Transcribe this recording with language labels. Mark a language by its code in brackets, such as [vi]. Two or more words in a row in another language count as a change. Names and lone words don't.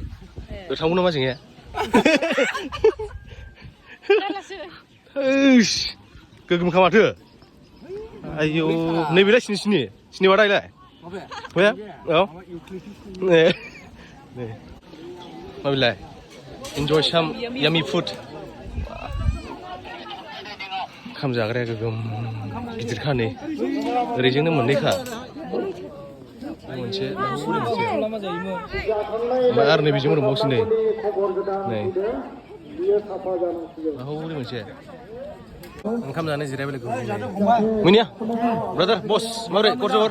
[brx] थांगौ नामा जोंनिया गोगोमखा माथो आयौ नैबेलाय सिनि बादायलाय बया औ नै माबिलाय [en] enjoy some yummy food [brx] ओंखाम जाग्राया गोगोम गिदिरखा नै ओरैजोंनो मोननैखा मोनसे ओमफ्राय आरो नै बेजों दंबावोसो नै माहौरि मोनसे ओंखाम जानाय जिरायबाय लोगो मोनिया ब्रादार बस माबोरै खबर